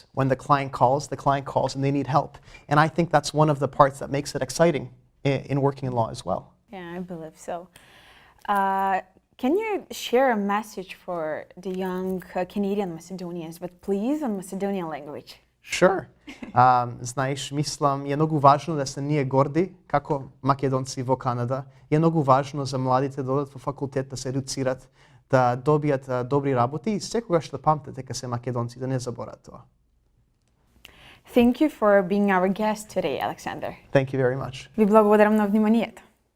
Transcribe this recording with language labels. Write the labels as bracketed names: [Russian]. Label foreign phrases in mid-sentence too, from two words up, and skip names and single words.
[English] When the client calls and they need help. And I think that's one of the parts that makes it exciting in working in law as well. Yeah, I believe so. Can you share a message for the young Canadian Macedonians, but please in Macedonian language? Sure. [Macedonian] Знаеш, мислам, е многу важно да се ние горди, како македонци во Канада. Е многу важно за младите да одат во факултет, да се едуцират, да добијат добри работи и секогаш да памтат дека се македонци, да не заборават тоа. [English] Thank you for being our guest today, Alexander. Thank you very much. [Macedonian] Ви благодарам на вниманието.